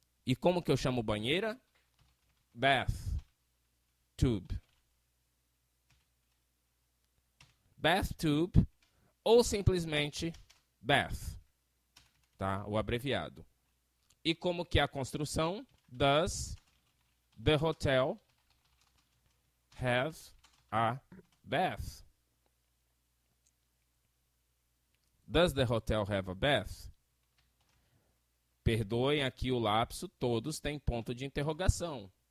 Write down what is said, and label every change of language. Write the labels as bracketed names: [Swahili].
[Portuguese] E como que eu chamo banheira? [English] Bath. Tube. [Portuguese] Bath tube ou simplesmente bath, tá? O abreviado. E como que é a construção? [English] Does the hotel have a bath? Does the hotel have a bath? [Portuguese] Perdoem aqui o lapso, todos têm ponto de interrogação.